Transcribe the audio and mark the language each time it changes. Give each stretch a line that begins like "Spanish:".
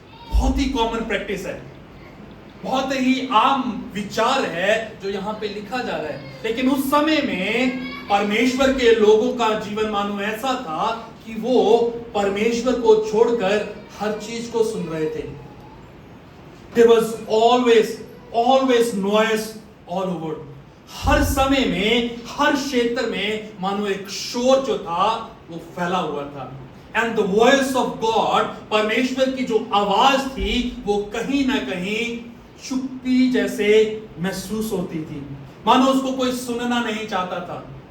Hindi: बहुत ही common practice है, बहुत ही आम विचार है जो यहां पे लिखा जा रहा है। लेकिन उस समय में परमेश्वर के लोगों का जीवन मानो ऐसा था कि वो परमेश्वर को छोड़कर हर चीज को सुन रहे थे।
English: There was always noise all over.
Hindi: हर समय में, हर क्षेत्र में मानो एक शोर जो था वो फैला हुआ था।
English: And the voice of God,
Hindi: परमेश्वर की जो आवाज थी वो कहीं ना कहीं चुप्पी जैसे महसूस होती थी, मानो उसको कोई सुनना नहीं चाहता था।